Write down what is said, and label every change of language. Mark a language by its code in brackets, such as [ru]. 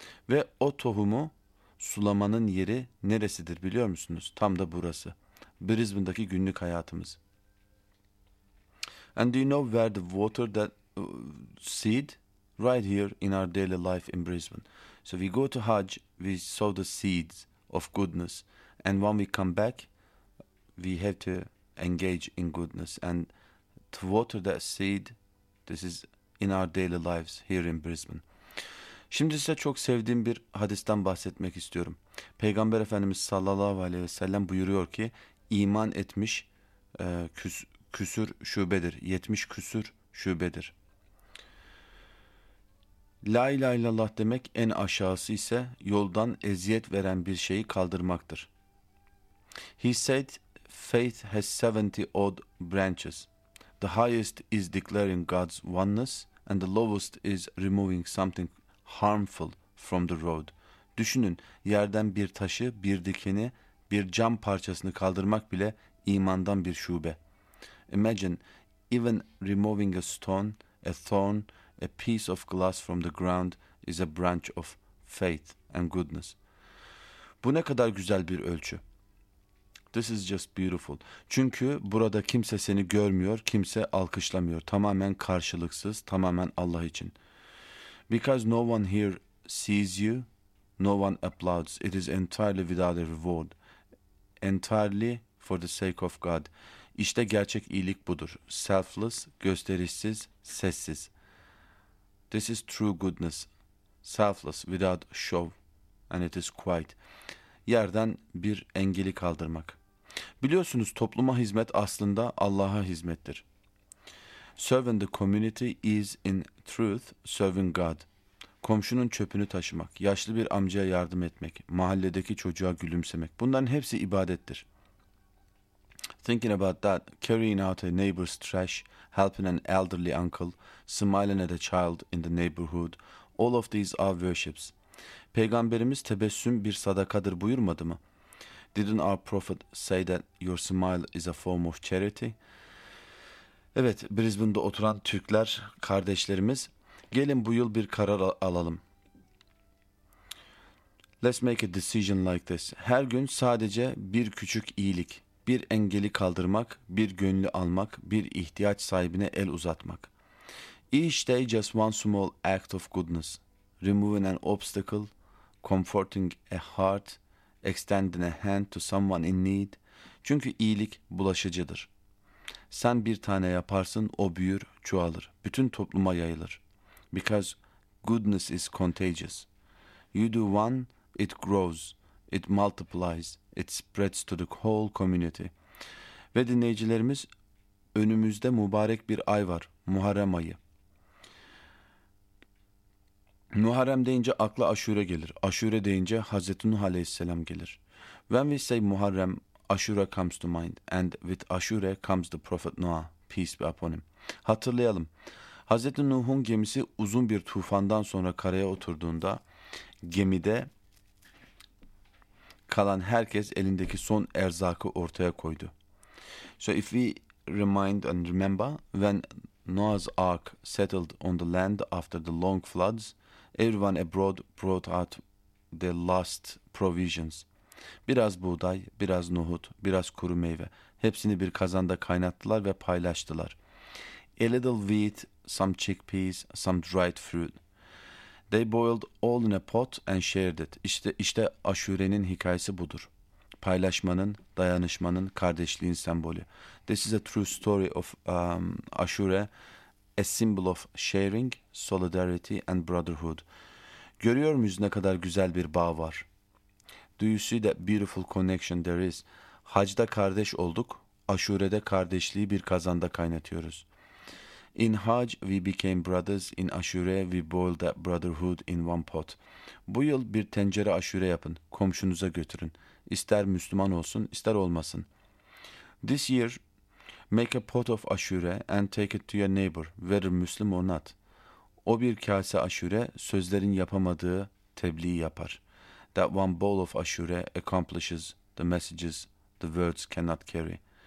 [tr] Ve o tohumu sulamanın yeri neresidir biliyor musunuz? Tam da burası. Brisbane'daki günlük hayatımız. [en] And do you know where the water that seed? Right here in our daily life in Brisbane. So we go to Hajj, we sow the seeds of goodness. And when we come back, we have to engage in goodness. And to water that seed, this is in our daily lives here in Brisbane. [tr] Şimdi size çok sevdiğim bir hadisten bahsetmek istiyorum. Peygamber Efendimiz sallallahu aleyhi ve sellem buyuruyor ki, iman etmiş küsür şubedir, 70 küsür şubedir. La ilahe illallah demek en aşağısı ise yoldan eziyet veren bir şeyi kaldırmaktır. [en] He said, faith has 70 odd branches. The highest is declaring God's oneness and the lowest is removing something harmful from the road. [tr] Düşünün, yerden bir taşı, bir dikeni, bir cam parçasını kaldırmak bile imandan bir şube. [en] Imagine even removing a stone, a thorn, a piece of glass from the ground is a branch of faith and goodness. [tr] Bu ne kadar güzel bir ölçü. [en] This is just beautiful. [tr] Çünkü burada kimse seni görmüyor, kimse alkışlamıyor. Tamamen karşılıksız, tamamen Allah için. [en] Because no one here sees you, no one applauds. It is entirely without a reward. Entirely for the sake of God. [tr] İşte gerçek iyilik budur. Selfless, gösterişsiz, sessiz. [en] This is true goodness. Selfless, without show. And it is quiet. [tr] Yerden bir engeli kaldırmak. Biliyorsunuz topluma hizmet aslında Allah'a hizmettir. [en] Serving the community is in truth serving God. [tr] Komşunun çöpünü taşımak, yaşlı bir amcaya yardım etmek, mahalledeki çocuğa gülümsemek. Bunların hepsi ibadettir. [en] Thinking about that, carrying out a neighbor's trash, helping an elderly uncle, smiling at a child in the neighborhood, all of these are worships. [tr] Peygamberimiz tebessüm bir sadakadır buyurmadı mı? [en] Didn't our prophet say that your smile is a form of charity? [tr] Evet, Brisbane'de oturan Türkler, kardeşlerimiz, gelin bu yıl bir karar alalım. [en] Let's make a decision like this. [tr] Her gün sadece bir küçük iyilik, bir engeli kaldırmak, bir gönlü almak, bir ihtiyaç sahibine el uzatmak. [en] Each day just one small act of goodness. Removing an obstacle, comforting a heart, extending a hand to someone in need. [tr] Çünkü iyilik bulaşıcıdır. Sen bir tane yaparsın, o büyür, çoğalır. Bütün topluma yayılır. [en] Because goodness is contagious. You do one, it grows, it multiplies, it spreads to the whole community. [tr] Ve dinleyicilerimiz, önümüzde mübarek bir ay var, Muharrem ayı. Muharrem deyince akla Aşure gelir. Aşure deyince Hazreti Nuh Aleyhisselam gelir. [en] When we say Muharrem, Aşure comes to mind. And with Aşure comes the Prophet Noah, peace be upon him. [tr] Hatırlayalım. Hazreti Nuh'un gemisi uzun bir tufandan sonra karaya oturduğunda gemide kalan herkes elindeki son erzakı ortaya koydu. [en] So if we remind and remember, when Noah's Ark settled on the land after the long floods, everyone abroad brought out their last provisions. [tr] Biraz buğday, biraz nohut, biraz kuru meyve. Hepsini bir kazanda kaynattılar ve paylaştılar. [en] A little wheat, some chickpeas, some dried fruit. They boiled all in a pot and shared it. [tr] İşte aşurenin hikayesi budur. Paylaşmanın, dayanışmanın, kardeşliğin sembolü. [en] This is a true story of Ashura, a symbol of sharing, solidarity and brotherhood. [tr] Görüyor muyuz ne kadar güzel bir bağ var? [en] Do you see that beautiful connection there is? [tr] Hac'da kardeş olduk, aşurede kardeşliği bir kazanda kaynatıyoruz. [en] In Hajj we became brothers, in Ashura we boiled that brotherhood in one pot. [tr] Bu yıl bir tencere aşure yapın, komşunuza götürün. İster Müslüman olsun, ister olmasın. [en] This year, make a pot of aşure and take it to your neighbor, whether Muslim or not. [tr] O bir kase aşure, sözlerin yapamadığı tebliği yapar. [en] That one bowl of aşure accomplishes the messages the words cannot carry.